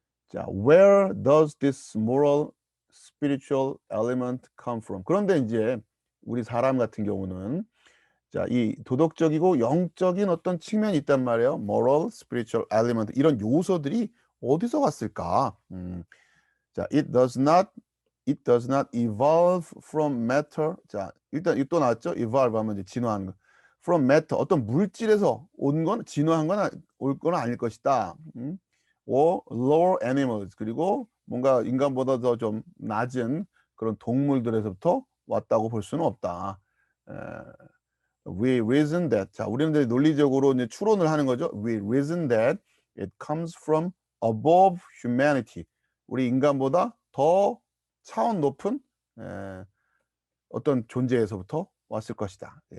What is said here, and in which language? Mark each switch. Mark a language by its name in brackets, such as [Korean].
[English] 자, where does this moral spiritual element come from? [Korean] 그런데 이제 우리 사람 같은 경우는 자, 이 도덕적이고 영적인 어떤 측면이 있단 말이에요. [English] moral, spiritual element, [Korean] 이런 요소들이 어디서 왔을까? [English] 자, it does not evolve from matter. [Korean] 자, 일단 이거 또 나왔죠? evolve 하면 이제 진화하는 거. [English] from matter, [Korean] 어떤 물질에서 진화한 건 올 건 아닐 것이다. [English] or lower animals, [Korean] 그리고 뭔가 인간보다 더 좀 낮은 그런 동물들에서부터 왔다고 볼 수는 없다. [English] We reason that. [Korean] 자, 우리는 이제 논리적으로 이제 추론을 하는 거죠. [English] We reason that it comes from above humanity. [Korean] 우리 인간보다 더 차원 높은 어떤 존재에서부터 왔을 것이다.